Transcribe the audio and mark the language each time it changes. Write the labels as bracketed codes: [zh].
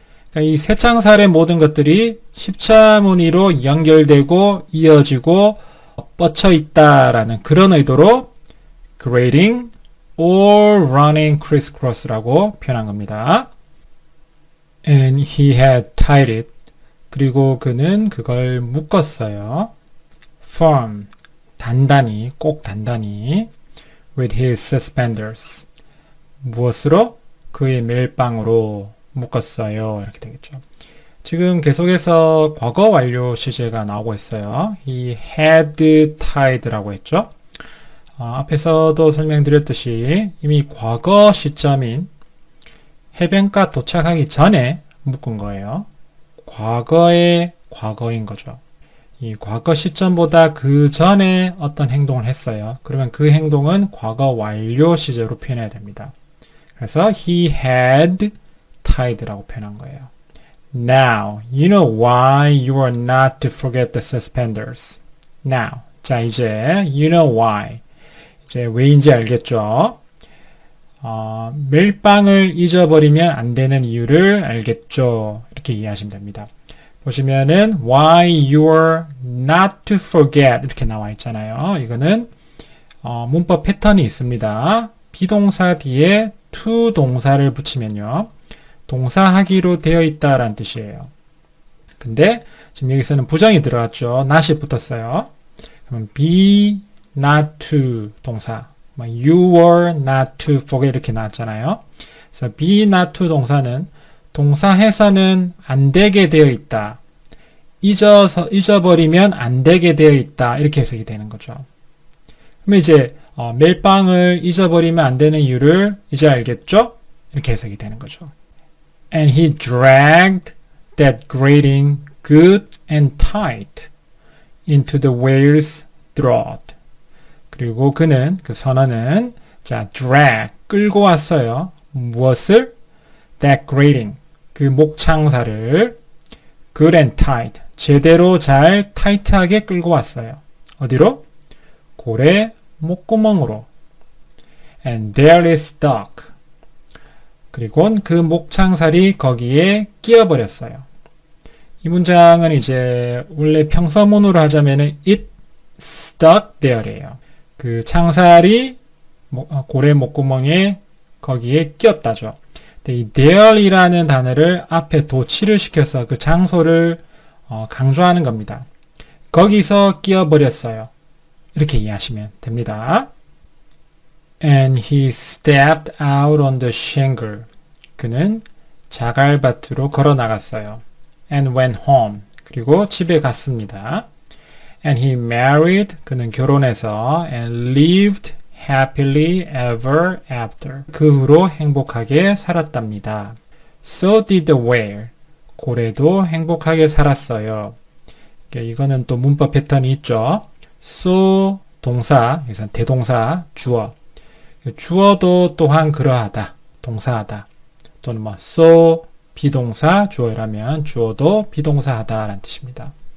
[ko] 그러니까 이 쇠창살의 모든 것들이 십자무늬로 연결되고 이어지고 뻗쳐 있다라는 그런 의도로 grating or running crisscross 라고 표현한 겁니다. [en] And he had tied it. [ko] 그리고 그는 그걸 묶었어요. [en] firm, 단단히, 꼭 단단히 with his suspenders. [ko] 무엇으로? 그의 멜빵으로 묶었어요. 이렇게 되겠죠. 지금 계속해서 과거 완료 시제가 나오고 있어요. [en] He had tied라고 했죠. [ko] 앞에서도 설명드렸듯이 이미 과거 시점인 해변가 도착하기 전에 묶은 거예요. 과거의 과거인 거죠. 이 과거 시점보다 그 전에 어떤 행동을 했어요. 그러면 그 행동은 과거 완료 시제로 표현해야 됩니다. 그래서 he had tied라고 표현한 거예요. [en] Now, you know why you are not to forget the suspenders. Now, 자 이제 you know why. [ko] 이제 왜인지 알겠죠? 멜빵을 잊어버리면 안 되는 이유를 알겠죠? 이렇게 이해하시면 됩니다. 보시면은 why you're not to forget 이렇게 나와 있잖아요. 이거는 문법 패턴이 있습니다. 비동사 뒤에 to 동사를 붙이면요. 동사하기로 되어 있다라는 뜻이에요. 근데 지금 여기서는 부정이 들어갔죠. not이 붙었어요. [en] 그러면 be not to 동사. you were not to forget 이렇게 나왔잖아요. [ko] 그래서 be not to 동사는 동사해서는 안 되게 되어 있다. 잊어버리면 안 되게 되어 있다. 이렇게 해석이 되는 거죠. 그러면 이제 멜빵을 잊어버리면 안 되는 이유를 이제 알겠죠? 이렇게 해석이 되는 거죠. [en] And he dragged that grating good and tight into the whale's throat. [ko] 그리고 그는, 그 선원은, 자, drag, 끌고 왔어요. 무엇을? That grating, 그 목창사를 good and tight, 제대로 잘 타이트하게 끌고 왔어요. 어디로? 고래 목구멍으로. And there it stuck. 그리고 그 목창살이 거기에 끼어버렸어요. 이 문장은 이제 원래 평서문으로 하자면은 it stuck there 예요. 그 창살이 고래 목구멍에 거기에 끼었다죠. 근데 이 there이라는 단어를 앞에 도치를 시켜서 그 장소를 강조하는 겁니다. 거기서 끼어버렸어요. 이렇게 이해하시면 됩니다. [en] And he stepped out on the shingle. [ko] 그는 자갈밭으로 걸어 나갔어요. [en] And went home. 그리고 집에 갔습니다. And he married. [ko] 그는 결혼해서 and lived happily ever after. 그 후로 행복하게 살았답니다. [en] So did the whale. [ko] 고래도 행복하게 살았어요. 이거는 또 문법 패턴이 있죠. So 동사, 여기서 대동사, 주어. 주어도 또한 그러하다, 동사하다. 또는 so 비동사, 주어라면 주어도 비동사하다 라는 뜻입니다.